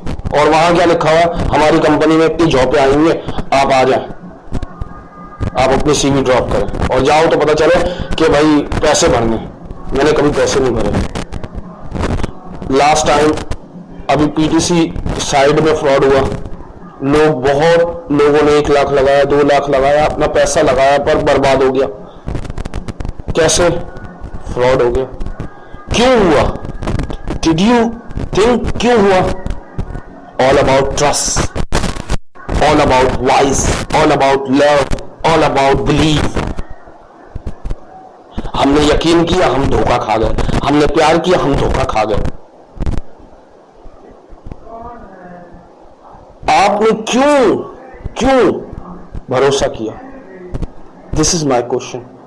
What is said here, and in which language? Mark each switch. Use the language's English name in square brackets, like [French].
[Urdu] اور وہاں کیا لکھا ہوا, ہماری کمپنی میں اتنی جابیں آئیں گے, آپ آ جائیں, آپ اپنی CV ڈراپ کریں اور جاؤ تو پتا چلے کہ بھائی پیسے بھرنے. میں نے کبھی پیسے نہیں بھرے. لاسٹ ٹائم ابھی PTC سائڈ میں فراڈ ہوا, بہت لوگوں نے 1 لاکھ لگایا, 2 لاکھ لگایا, اپنا پیسہ لگایا پر برباد ہو گیا. کیسے فراڈ ہو گیا؟ کیوں ہوا؟ [English] Did you think [Urdu] کیوں ہوا؟ [English] All about trust, all about wise, all about love, all about belief. [Urdu] ہم نے یقین کیا, ہم دھوکہ کھا گئے. ہم نے پیار کیا, ہم دھوکہ کھا گئے. آپ نے کیوں بھروسہ کیا؟ [English] This is my question.